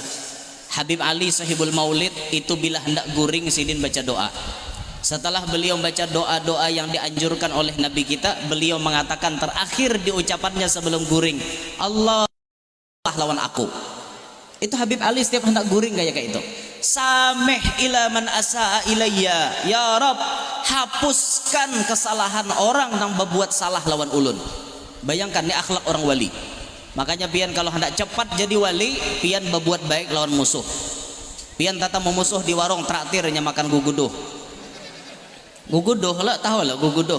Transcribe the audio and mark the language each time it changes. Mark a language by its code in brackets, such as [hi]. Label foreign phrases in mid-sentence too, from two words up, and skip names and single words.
[bjn] Habib Ali Sahibul Maulid itu bila hendak guring sidin baca doa. [id] Setelah beliau baca doa-doa yang dianjurkan oleh Nabi kita, beliau mengatakan terakhir di ucapannya sebelum guring, Allah lawan aku. Itu Habib Ali setiap hendak guring kayak itu. [ar] سامح إلى من أساء إليّ, [bjn] ya Rab hapuskan kesalahan orang yang berbuat salah lawan ulun. Bayangkan ini akhlak orang wali. Makanya pian kalau hendak cepat jadi wali, pian berbuat baik lawan musuh. Pian tata memusuh di warung traktirnya makan guguduh. Guguduh lah, tahu lah guguduh.